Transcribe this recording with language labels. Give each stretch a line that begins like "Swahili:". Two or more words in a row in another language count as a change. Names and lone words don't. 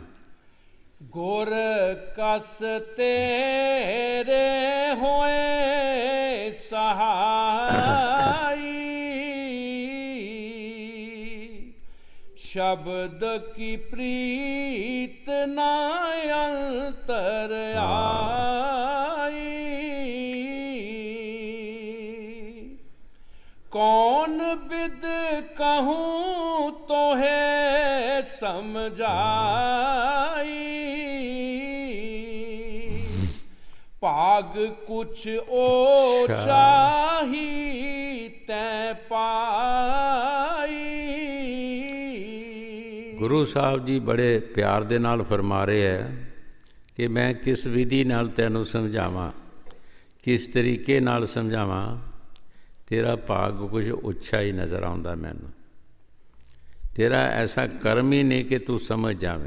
Punjabi: ਗੁਰ ਕਸ ਤੇਰੇ ਹੋਏ ਸਹਾਈ, ਸ਼ਬਦ ਕੀ ਪ੍ਰੀਤ ਨਾ ਅੰਤਰ ਆਈ। ਕੌਣ ਬਿਦ ਕਹੂੰ ਤੋਹੇ ਸਮਝਾਈ, ਭਾਗ ਕੁਛ ਓਛਾ ਹੀ ਤੈਂ ਪਾਈ। ਗੁਰੂ ਸਾਹਿਬ ਜੀ ਬੜੇ ਪਿਆਰ ਦੇ ਨਾਲ ਫਰਮਾ ਰਹੇ ਹੈ ਕਿ ਮੈਂ ਕਿਸ ਵਿਧੀ ਨਾਲ ਤੈਨੂੰ ਸਮਝਾਵਾਂ, ਕਿਸ ਤਰੀਕੇ ਨਾਲ ਸਮਝਾਵਾਂ। ਤੇਰਾ ਭਾਗ ਕੁਝ ਉੱਚਾ ਹੀ ਨਜ਼ਰ ਆਉਂਦਾ ਮੈਨੂੰ। ਤੇਰਾ ਐਸਾ ਕਰਮ ਹੀ ਨਹੀਂ ਕਿ ਤੂੰ ਸਮਝ ਜਾਵੇਂ।